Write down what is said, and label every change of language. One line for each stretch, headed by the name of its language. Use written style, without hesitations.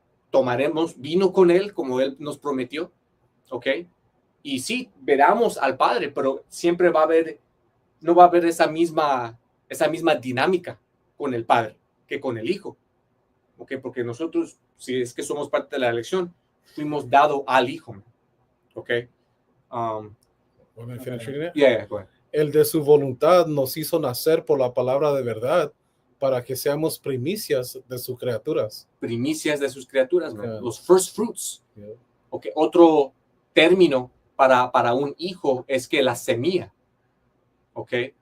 Spanish: Tomaremos vino con Él como Él nos prometió, ¿ok? Y sí, veremos al Padre, pero siempre no va a haber esa misma dinámica con el Padre que con el Hijo, ¿ok? Porque nosotros, si es que somos parte de la elección, fuimos dados al Hijo, ¿ok?
English: Let me finish reading it. Yeah, go ahead.
Spanish: El de su voluntad nos hizo nacer por la palabra de verdad para que seamos primicias de sus criaturas. Primicias de sus criaturas, ¿no?
English: Yeah. Los first fruits. Yeah. Okay.
Spanish: Otro término para un hijo es que la semilla, ¿ok?